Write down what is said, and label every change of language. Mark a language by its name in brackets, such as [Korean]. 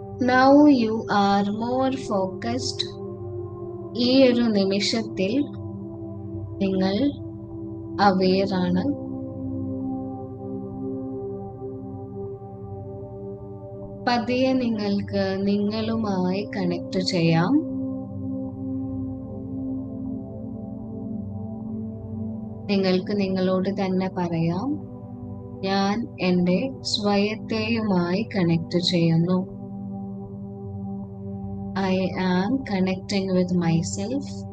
[English] Now you are more focused. [Malayalam] ഈ ഒരു നിമിഷത്തിൽ നിങ്ങൾ aware ആണ്. പതിയെ നിങ്ങൾക്ക് നിങ്ങളുമായി കണക്ട് ചെയ്യാം. നിങ്ങൾക്ക് നിങ്ങളോട് തന്നെ പറയാം, ഞാൻ എൻ്റെ സ്വയത്തെയുമായി കണക്ട് ചെയ്യുന്നു. [English] I am connecting with myself.